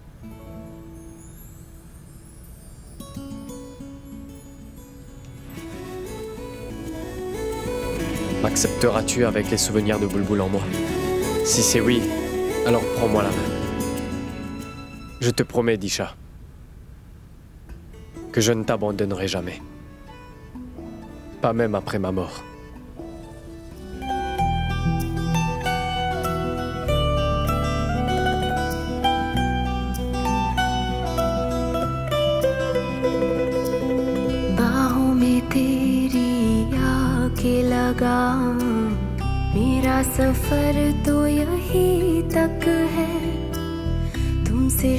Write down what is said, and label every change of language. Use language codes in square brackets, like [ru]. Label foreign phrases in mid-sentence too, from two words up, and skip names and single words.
[fr] M'accepteras-tu avec les souvenirs de Bulbul en moi? Si c'est oui, alors prends-moi la main. Je te promets, Disha, que je ne t'abandonnerai jamais. Pas même après ma mort. [hi] बाहों में तेरी आके लगा मेरा सफर तो यही तक है तुमसे